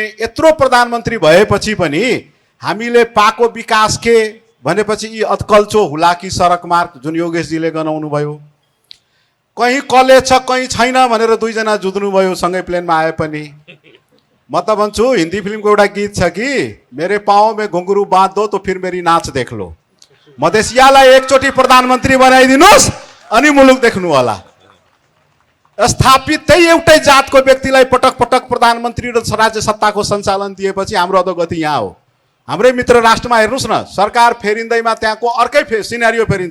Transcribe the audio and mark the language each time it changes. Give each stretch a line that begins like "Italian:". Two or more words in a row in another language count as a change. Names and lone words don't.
Nepali: यत्रो प्रधानमन्त्री भएपछि पनि हामीले पाएको विकास के भनेपछि यी अत्कल्चो हुलाकी सडक मार्ग जुन योगेशजीले गनाउनु भयो, कहीँ कलेज छ कहीँ छैन भनेर दुईजना जुझ्नुभयो सँगै प्लेनमा आए पनि। म त भन्छु हिन्दी फिल्मको एउटा गीत छ कि
Hindi: मेरे पाँव में घुंघरू बाँध दो तो फिर मेरी नाच देख लो।
Nepali: मधेसियालाई एकचोटि प्रधानमन्त्री बनाइदिनुहोस् अनि मुलुक देख्नु होला। स्थापित त्यही एउटै जातको व्यक्तिलाई पटक पटक प्रधानमन्त्री र राज्य सत्ताको सञ्चालन दिएपछि हाम्रो अधोगति यहाँ हो। हाम्रै मित्र राष्ट्रमा हेर्नुहोस् न, सरकार फेरिँदैमा त्यहाँको अर्कै सिनेरियो फेरिन्छ।